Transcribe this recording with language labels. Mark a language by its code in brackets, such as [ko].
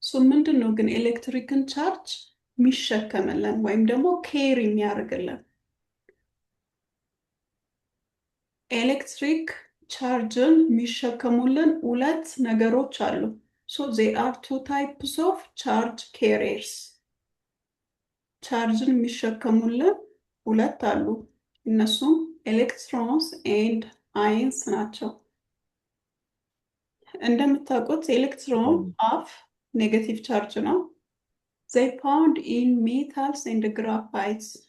[am] ምንድን ነው ግን ኤሌክትሪክን ቻርጅ የሚሸከምልን ወይም ደግሞ ኬሪ የሚያደርግልን? ኤሌክትሪክ ቻርጅን የሚሸከሙልን ሁለት ነገሮች አሉ። [en] they are two types of charge carriers. [am] ቻርጅን የሚሸከሙልን ሁለት አሉ። እነሱም ኤሌክትሮንስ ኤንድ አይንስ ናቸው። እንደምታውቁት ኤሌክትሮን አፍ ኔጌቲቭ ቻርጅ ነው። [en] they found in metals and graphites.